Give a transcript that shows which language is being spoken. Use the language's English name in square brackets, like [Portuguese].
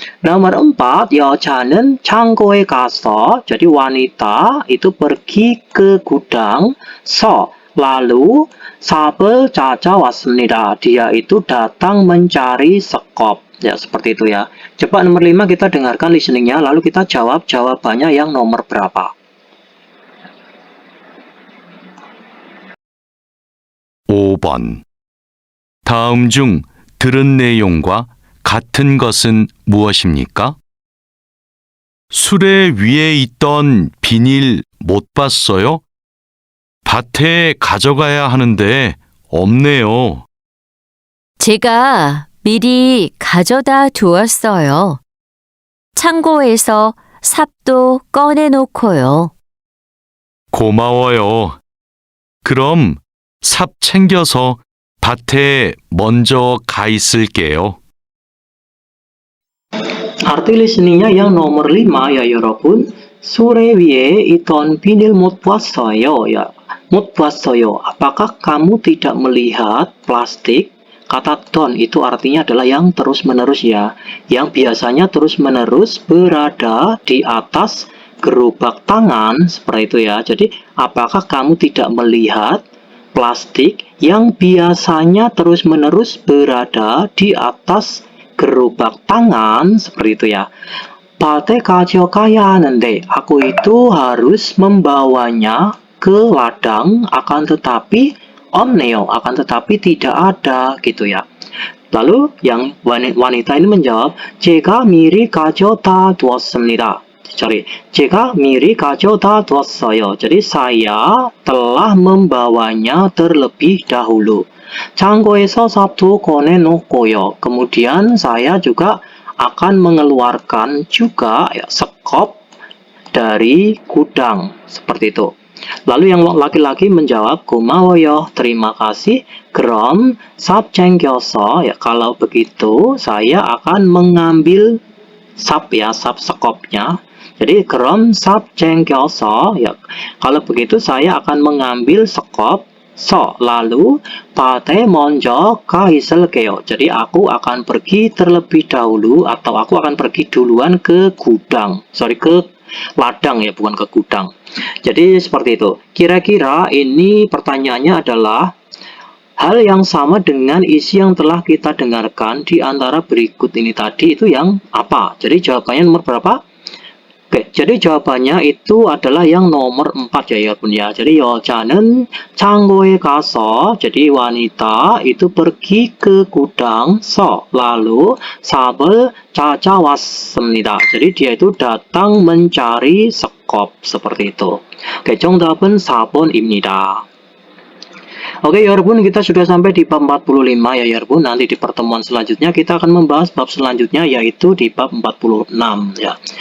[Indonesian] Nomor 4, [Korean] 여자는 창고에 가서. [Indonesian] Jadi wanita itu pergi ke gudang. Lalu [Korean] 삽을 찾아왔습니다. [Indonesian] Dia itu datang mencari sekop. Ya, seperti itu ya. Coba nomor 5 kita dengarkan listeningnya, lalu kita jawab jawabannya yang nomor berapa. [Korean] 5번. 다음 중 들은 내용과 같은 것은 무엇입니까? 수레 위에 있던 비닐 못 봤어요? 밭에 가져가야 하는데 없네요. 제가 미리 가져다 두었어요. 창고에서 삽도 꺼내놓고요. 고마워요. 그럼 삽 챙겨서 밭에 먼저 가 있을게요. [Indonesian] Arti listeningnya yang nomor 5 ya [Korean] 여러분. 수레 위에 있던 비닐 못 봤어요 ya. 못 봤어요. [Indonesian] Apakah kamu tidak melihat plastik? Kata don itu artinya adalah yang terus-menerus ya. Yang biasanya terus-menerus berada di atas gerobak tangan, seperti itu ya. Jadi, apakah kamu tidak melihat plastik yang biasanya terus-menerus berada di atas gerobak tangan, seperti itu ya. [Korean] 밭에 가져가야 하는데, [Indonesian] aku itu harus membawanya ke ladang, akan tetapi [Korean] 없네요, [Indonesian] akan tetapi tidak ada gitu ya. Lalu yang wanita ini menjawab, [Korean] 제가 미리 가져다 두었습니다. 제가 미리 가져다 두었어요. [Indonesian] Jadi saya telah membawanya terlebih dahulu. [Korean] 창고에서 삽도 꺼내놓고요. [Indonesian] Kemudian saya juga akan mengeluarkan juga ya, sekop dari gudang, seperti itu. Lalu yang laki-laki menjawab, [Korean] 고마워요, [Indonesian] terima kasih. [Korean] 그럼 삽 챙겨서, [Indonesian] ya kalau begitu saya akan mengambil 삽 ya, 삽 sekopnya. Jadi [Korean] 그럼 삽 챙겨서, [Indonesian] ya kalau begitu saya akan mengambil sekop. Lalu [Korean] 밭에 먼저 가 있을게요. [Indonesian] Jadi aku akan pergi terlebih dahulu, atau aku akan pergi duluan ke gudang. Ke ladang ya, bukan ke gudang. Jadi seperti itu. Kira-kira ini pertanyaannya adalah hal yang sama dengan isi yang telah kita dengarkan di antara berikut ini tadi, itu yang apa? Jadi jawabannya nomor berapa? Oke, jadi jawabannya itu adalah yang nomor 4 ya Bun ya. Jadi [Korean] 여자는 창고에 가서, [Indonesian] jadi wanita itu pergi ke gudang. Lalu [Korean] 삽을 찾아왔습니다. [Indonesian] Jadi dia itu datang mencari sekop, seperti itu. [Korean] Oke, 정답은 4번입니다. [Indonesian] Oke [Korean] 여러분, [Indonesian] kita sudah sampai di bab 45 ya 여러분. Nanti di pertemuan selanjutnya kita akan membahas bab selanjutnya, yaitu di bab 46 ya.